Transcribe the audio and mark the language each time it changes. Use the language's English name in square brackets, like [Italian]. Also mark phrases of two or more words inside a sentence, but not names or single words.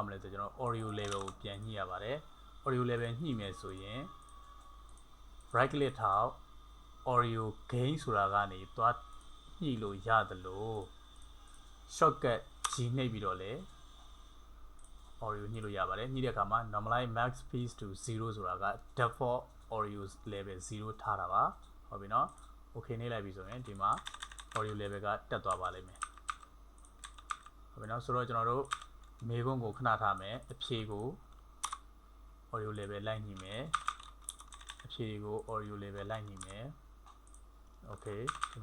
[Burmese] မလဲဆိုကျွန်တော် [English] audio level [Burmese] ကိုပြန်ညှိရပါတယ် [English] audio level [Burmese] ညှိမယ်ဆိုရင် [English] right click [Burmese] ထောက် [English] audio gain [Burmese] ဆိုတာကနေသွားညှိလို့ရတယ်လို့ shortcut G နှိပ်ပြီးတော့လေ audio ညှိလို့ရပါတယ်ညှိတဲ့အခါမှာ [English] normalize max speed to 0 [Burmese] ဆိုတာက [English] default audio level [Burmese] 0ထားတာပါဟုတ်ပြီနော် okay နှိပ် လိုက်ပြီဆိုရင်ဒီမှာ [English] audio level [Burmese] ကတက်သွားပါလိမ့်မယ်ဟုတ်ပြီနော်ဆိုတော့ကျွန်တော်တို့မေခွန်းကိုခဏထားမယ်အဖြေကို [English] audio level [Burmese] လိုက်ညှိမယ်အဖြေကို [English] audio level [Burmese] လိုက်ညှိမယ်okay ဒီ